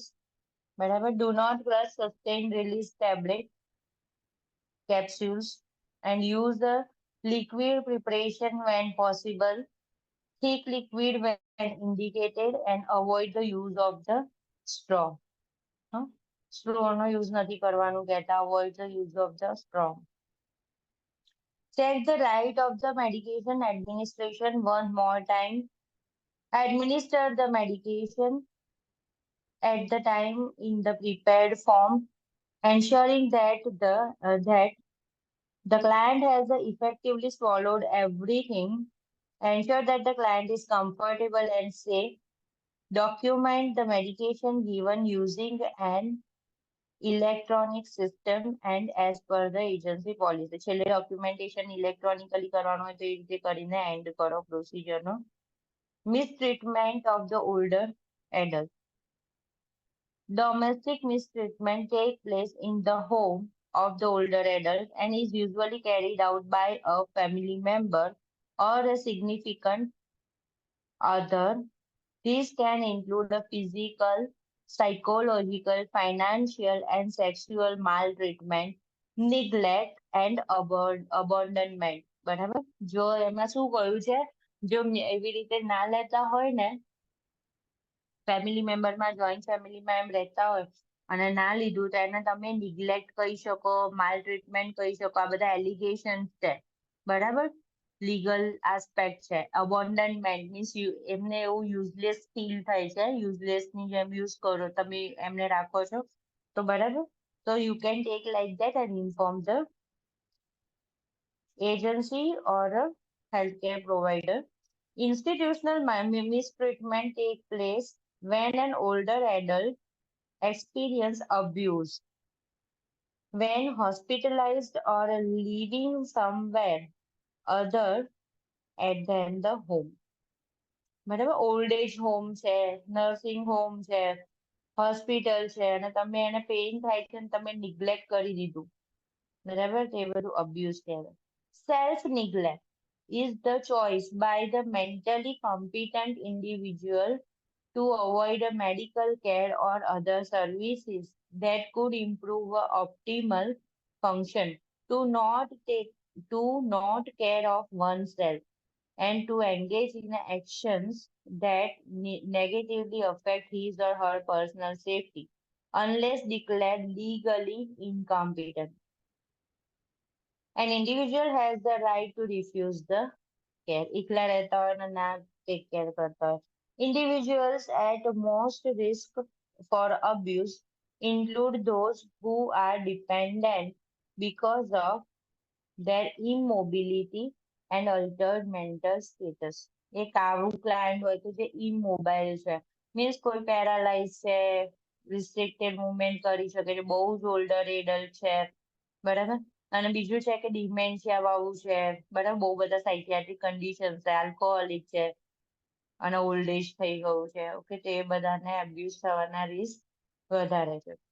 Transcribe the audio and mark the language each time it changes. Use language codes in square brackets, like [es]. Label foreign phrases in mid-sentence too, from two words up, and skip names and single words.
[en] Whatever, do not crush sustained release tablet capsules and use the liquid preparation when possible. Thick liquid when indicated and avoid the use of the straw. [gu] Straw no use નથી કરવાનું કહેતા, [en] avoid the use of the straw. Check the right of the medication administration one more time. Administer the medication at the time in the prepared form, ensuring that the client has effectively swallowed everything. Ensure that the client is comfortable and safe. Document the medication given using an electronic system and as per the agency policy. [gu] છેલ્લે [en] documentation electronically [gu] કરવાનું હોય તો એ રીતે કરીને end કરો procedure નો. [en] Mistreatment of the older adult. Domestic mistreatment takes place in the home of the older adult and is usually carried out by a family member or a significant other. These can include the physical, psychological, financial, and sexual maltreatment, neglect, and abandonment. [gu] બરાબર. જો એમાં શું કહ્યું છે, જો એવી રીતે ના લેતા હોય ને, [en] family memberમાં, joint familyમાં [gu] એમ રહેતા હોય અને ના લીધું તો એને તમે નિગ્લેક્ટ કહી શકો, [en] mal treatment [gu] કહી શકો, આ બધા એલિગેશન છે, બરાબર. [en] legal aspect [gu] છે. [en] abandonment means [gu] એમને એવું [en] useless feel [gu] થાય છે, યુઝલેસ ની જેમ યુઝ કરો તમે એમને રાખો છો, તો બરાબર. [en] તો you can take like that and inform the agency or a healthcare provider. Institutional mistreatment take place when an older adult experience abuse, when hospitalized or living somewhere other than the home. [gu] બરાબર. [en] old age home [gu] છે, [en] nursing home [gu] છે, હોસ્પિટલ છે અને તમે એને પેઇન થાય છે અને તમે નિગ્લેક્ટ કરી દીધું, બરાબર, તો એ બધું અબ્યુઝ કહેવાય. [en] self neglect is the choice by the mentally competent individual to avoid a medical care or other services that could improve optimal function, to not care of oneself and to engage in actions that negatively affect his or her personal safety unless declared legally incompetent. An individual has the right to refuse the care. [gu] એકલા રહેતા હોય અને ના [en] take care [gu] કરતા હોય. [en] Individuals at most risk for abuse include those who are dependent because of their immobility and altered mental status. [gu] એક આવું ક્લાયન્ટ હોય તો જે ઇમોબાઇલ છે, મીન્સ કોઈ પેરાલાઇઝ છે, [en] restricted movement [gu] કરી શકે છે, બહુ જ [en] older adult [gu] છે, બરાબર. અને બીજું છે કે ડિમેન્શિયા વાળું છે, બરાબર, બહુ બધા [en] psychiatric condition [gu] છે, આલ્કોહોલિક છે અને [en] old age [gu] થઈ ગયું છે, ઓકે, તો એ બધાને અબ્યુઝ થવાના રિસ્ક વધારે છે.